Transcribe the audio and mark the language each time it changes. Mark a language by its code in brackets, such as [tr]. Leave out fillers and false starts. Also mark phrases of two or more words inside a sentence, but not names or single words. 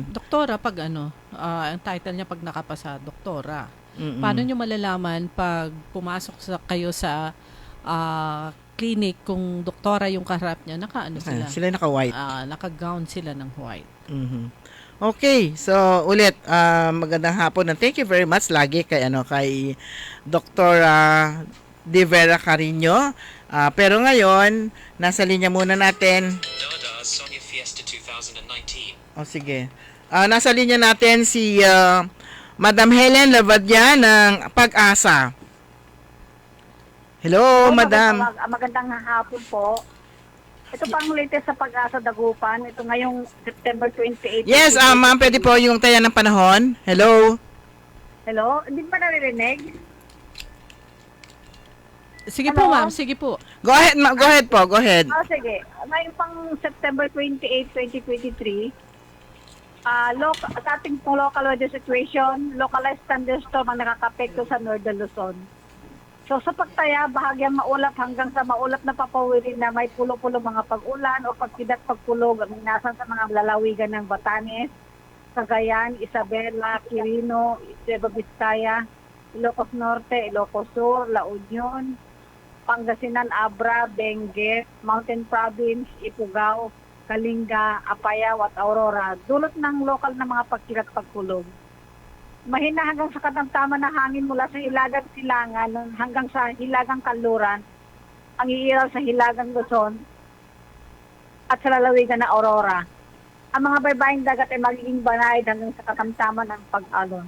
[tl] Doktora, pag ang title niya pag nakapasa, doktora. Mm-mm. Paano nyo malalaman pag pumasok kayo sa clinic kung doktora yung kaharap niya, sila? Sila naka-white. Naka-gown sila ng white. Mhm. Okay, so ulit magandang hapon and [en] thank you very much [tl] lagi kay Dr. De Vera Cariño. Pero ngayon, nasa linya muna natin. Sonia Fiesta 2019. O sige. Nasa linya natin si Madam Helen Lavadya ng Pag-asa. [en] Hello, Madam. [tl] Magandang hapon po. Ito pang latest sa Pag-asa Dagupan. Ito ngayong September 28. [en] Yes, ma'am, [tl] pwede po yung taya ng panahon. Hello. Hello? Hindi ba naririnig? Sige po, ma'am. Sige po. [en] Go ahead, go ahead po. Go ahead. [tl] Sige. Ngayon pang September 28, 2023, sa ating pong [en] local weather situation, localized thunderstorm [tl] ang nakakapekto sa Northern Luzon. So sa pagtaya, bahagyang maulap hanggang sa maulap na papawirin na may pulo-pulo mga pag-ulan o pagkidat pagkulog ang minasan sa mga lalawigan ng Batanes, Cagayan, Isabela, Quirino, Nueva Vizcaya, Ilocos Norte, Ilocos Sur, La Union, Pangasinan, Abra, Benguet, Mountain Province, Ifugao, Kalinga, Apayao at Aurora, dulot ng lokal na mga pagkilat pagkulog. Mahina hanggang sa katamtaman na hangin mula sa Hilagang Silangan hanggang sa Hilagang Kanluran, ang iiral sa Hilagang Luzon at sa lalawigan na Aurora. Ang mga baybaying dagat ay magiging banayad hanggang sa katamtaman ng pag-alon.